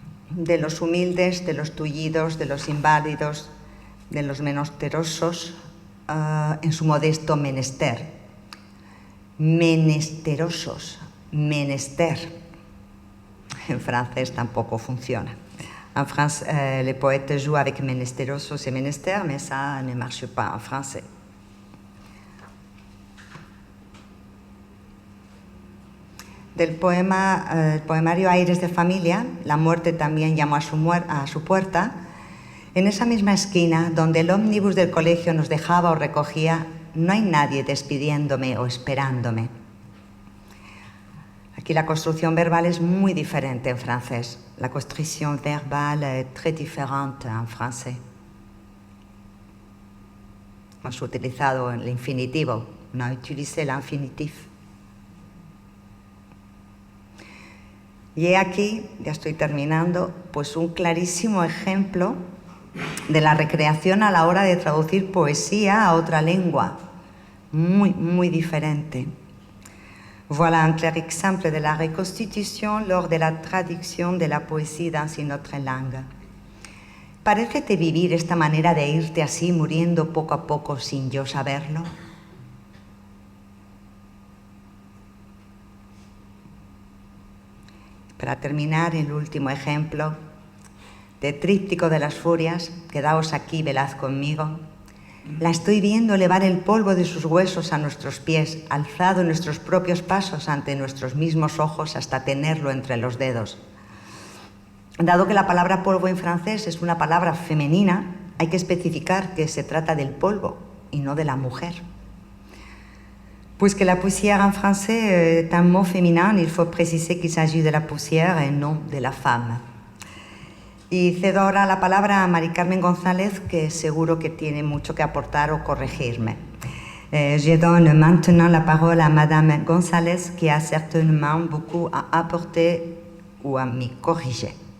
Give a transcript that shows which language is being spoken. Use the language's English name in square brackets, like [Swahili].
[Spanish] De los humildes, de los tullidos, de los inválidos, de los menesterosos, en su modesto menester. Menesterosos, menester. En francés tampoco funciona. [French] En France, les poètes jouent avec menesterosos et menester, mais ça ne marche pas en français. [Spanish] Del poema, el poemario Aires de familia, la muerte también llamó a su puerta, En esa misma esquina, donde el ómnibus del colegio nos dejaba o recogía, no hay nadie despidiéndome o esperándome. Aquí la construcción verbal es muy diferente en francés. La construcción verbal es très différente en francés. Hemos utilizado el infinitivo, no utilicé l'infinitif. Y he aquí, ya estoy terminando, pues un clarísimo ejemplo de la recreación a la hora de traducir poesía a otra lengua, muy, muy diferente. [French] Voilà un clair exemple de la reconstitution lors de la traducción de la poesía dans une autre langue. [Spanish] ¿Parécete vivir esta manera de irte así, muriendo poco a poco sin yo saberlo? Para terminar, el último ejemplo de Tríptico de las Furias, quedaos aquí, velad conmigo. La estoy viendo elevar el polvo de sus huesos a nuestros pies, alzado en nuestros propios pasos ante nuestros mismos ojos hasta tenerlo entre los dedos. Dado que la palabra polvo en francés es una palabra femenina, hay que especificar que se trata del polvo y no de la mujer. [French] Puisque la poussière en français est un mot féminin, il faut préciser qu'il s'agit de la poussière et non de la femme. [Spanish] Y cedo ahora la palabra a Mari Carmen González, que seguro que tiene mucho que aportar o corregirme. [French] Je donne maintenant la parole à Madame González, qui a certainement beaucoup à apporter ou à me corriger.